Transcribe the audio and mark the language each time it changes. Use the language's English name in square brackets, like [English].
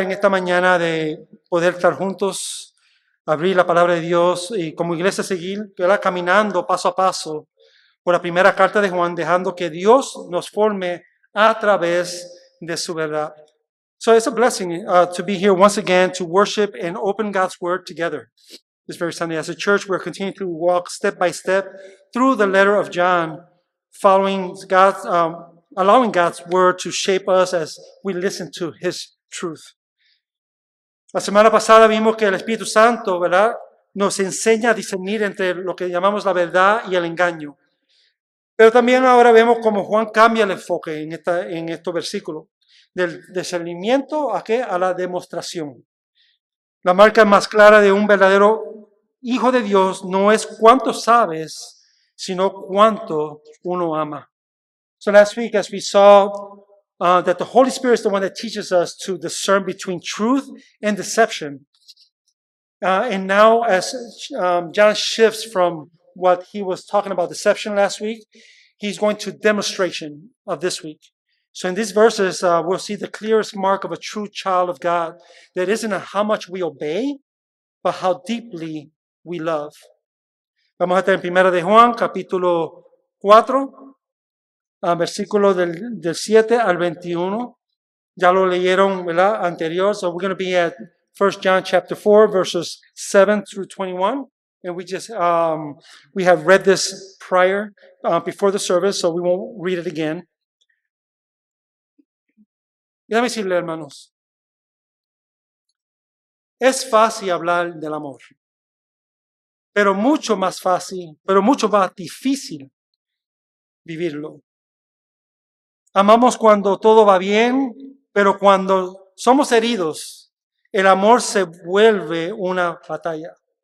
[Spanish] En esta mañana de poder estar juntos, abrir la palabra de Dios y como iglesia seguir, ¿verdad? Caminando paso a paso por la primera carta de Juan, dejando que Dios nos forme a través de su verdad. [English] So it's a blessing to be here once again to worship and open God's Word together this very Sunday. As a church, we're continuing to walk step by step through the letter of John, following God's, allowing God's Word to shape us as we listen to His truth. [Spanish] La semana pasada vimos que el Espíritu Santo, ¿verdad?, nos enseña a discernir entre lo que llamamos la verdad y el engaño. Pero también ahora vemos cómo Juan cambia el enfoque en estos versículos. Del discernimiento a qué? A la demostración. La marca más clara de un verdadero hijo de Dios no es cuánto sabes, sino cuánto uno ama. [English] So last week, as we saw that the Holy Spirit is the one that teaches us to discern between truth and deception. And now as John shifts from what he was talking about deception last week, he's going to demonstration of this week. So in these verses, we'll see the clearest mark of a true child of God that isn't how much we obey, but how deeply we love. [Spanish] Vamos a estar en 1 de Juan, capítulo 4, versículo del 7 al 21. Ya lo leyeron, ¿verdad? Anterior. [English] So we're going to be at 1 John chapter 4, verses 7 through 21. And we have read this prior, before the service, so we won't read it again. [Spanish] Y déjame decirle, hermanos, es fácil hablar del amor, pero mucho más fácil, pero mucho más difícil vivirlo. Amamos cuando todo va bien, pero cuando somos heridos, el amor se vuelve una batalla.